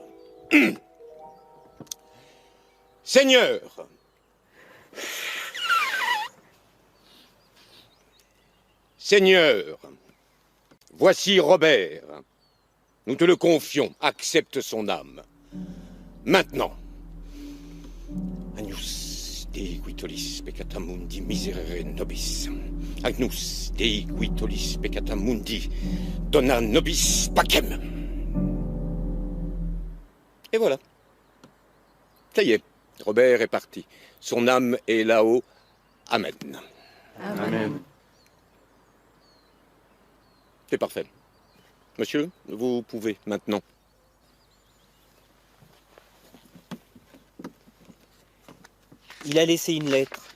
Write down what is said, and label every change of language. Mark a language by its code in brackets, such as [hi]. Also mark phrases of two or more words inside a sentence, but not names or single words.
[fr] Seigneur, Seigneur, voici Robert. Nous te le confions, accepte son âme. Maintenant, [la] Agnus Dei quitolis peccata mundi miserere nobis. Agnus Dei quitolis peccata mundi dona nobis pacem. [fr] Et voilà. Ça y est, Robert est parti. Son âme est là-haut. Amen. Amen. C'est parfait. Monsieur, vous pouvez maintenant. Il a laissé une lettre.